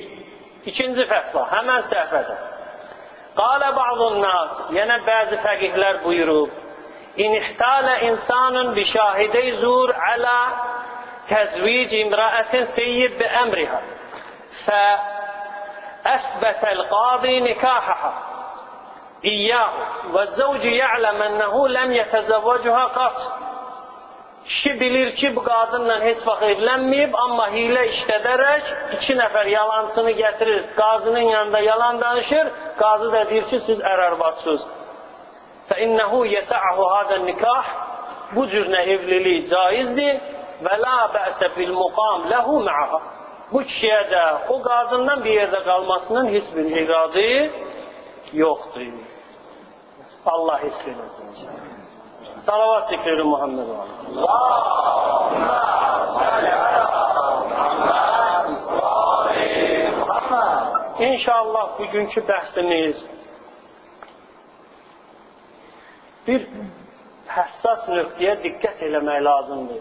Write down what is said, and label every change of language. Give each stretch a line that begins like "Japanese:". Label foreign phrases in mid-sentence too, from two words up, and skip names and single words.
Azerbaijani: İkinci fətva, həmən səhvədə.
Arabic: قال بعض الناس,
Azerbaijani: yenə bəzi fəqihlər buyurub,
Arabic: إن احتال إنسان بشاهدي زور على تزويج امرأة ثيب بأمرها فأثبت القاضي نكاحها إياه والزوج يعلم أنه لم يتزوجها قط.
Azerbaijani: Kişi bilir ki, bu qadınla heç vaxt evlənməyib, amma hilə işlədərək 2 nəfər yalancını gətirir, qazının yanında yalan danışır, qazı da deyir ki, siz ər-arvadsınız.
Arabic: فَإِنَّهُ يَسَعَهُ هَذَا النِّكَاحِ
Azerbaijani: Bu cürünə evlilik caizdir və
Arabic: لا بأس بالمقام له معها
Azerbaijani: Bu kişiyə də o qadından bir yerdə qalmasının heç bir iradı yoxdur. Allah hifz eləsin. Salavat çekilir Muhammed Allah. İnşallah bugünkü bəhsimiz bir həssas nöqtəyə diqqət eləmək lazımdır.